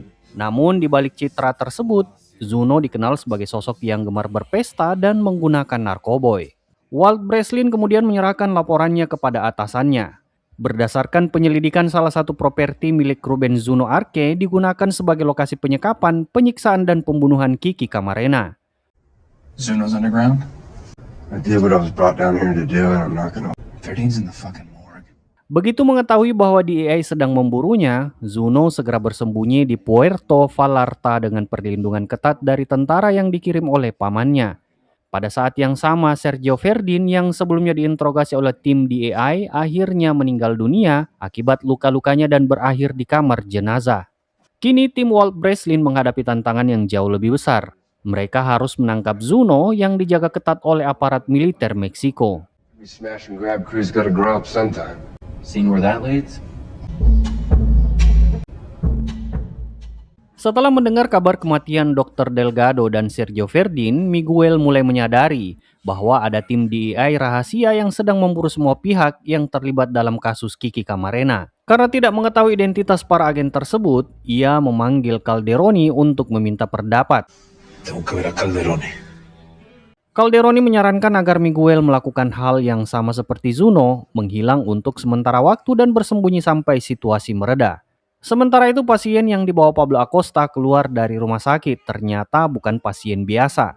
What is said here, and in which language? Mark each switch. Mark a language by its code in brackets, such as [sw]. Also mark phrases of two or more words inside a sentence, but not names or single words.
[id] Namun di balik citra tersebut, Zuno dikenal sebagai sosok yang gemar berpesta dan menggunakan narkoboy. Walt Breslin kemudian menyerahkan laporannya kepada atasannya. Berdasarkan penyelidikan, salah satu properti milik Ruben Zuno Arce digunakan sebagai lokasi penyekapan, penyiksaan, dan pembunuhan Kiki Camarena. [en] Zuno's underground? I did what I was brought down here to do, and I'm not gonna. 13's in the fucking morgue. [id] Begitu mengetahui bahwa DEA sedang memburunya, Zuno segera bersembunyi di Puerto Vallarta dengan perlindungan ketat dari tentara yang dikirim oleh pamannya. Pada saat yang sama, Sergio Verdin yang sebelumnya diinterogasi oleh tim DEI akhirnya meninggal dunia akibat luka-lukanya dan berakhir di kamar jenazah. Kini tim Walt Breslin menghadapi tantangan yang jauh lebih besar. Mereka harus menangkap Zuno yang dijaga ketat oleh aparat militer Meksiko. [en] Every smash and grab crew's gotta grow up sometime. Seeing where that leads? [id] Setelah mendengar kabar kematian Dr. Delgado dan Sergio Verdin, Miguel mulai menyadari bahwa ada tim DEI rahasia yang sedang memburu semua pihak yang terlibat dalam kasus Kiki Camarena. Karena tidak mengetahui identitas para agen tersebut, ia memanggil Calderoni untuk meminta pendapat. [es] Tengo que ver a Calderone. [id] Calderoni menyarankan agar Miguel melakukan hal yang sama seperti Zuno, menghilang untuk sementara waktu dan bersembunyi sampai situasi mereda. Sementara itu pasien yang dibawa Pablo Acosta keluar dari rumah sakit ternyata bukan pasien biasa.